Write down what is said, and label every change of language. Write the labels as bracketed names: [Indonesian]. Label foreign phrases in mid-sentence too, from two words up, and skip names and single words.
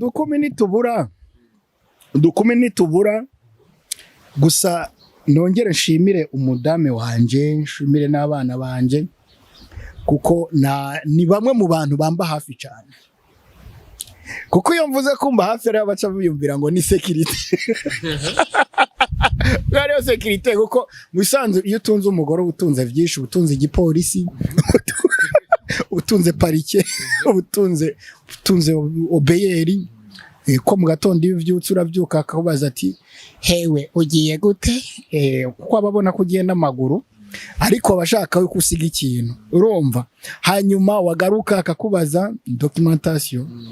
[Rundi] udukumi nitubura gusa nongere nshimire umudame wanje nshimire n'abana banje kuko ni bamwe mu bantu bamba hafi cyane kuko iyo mvuze kumba hafi rero baca biyumvira ngo ni security Gari security kuko musanze iyo utunze umugore utunze byinshi utunze igipolisi utunze parike utunze obeyeri ko mu gatondo iyo uvyutse uravyuka akakubaza ati hewe ugiye gute kuko ababona ko ugiye n'amaguru ariko abashaka ko usiga ikintu urumva hanyuma wagaruka akakubaza documentation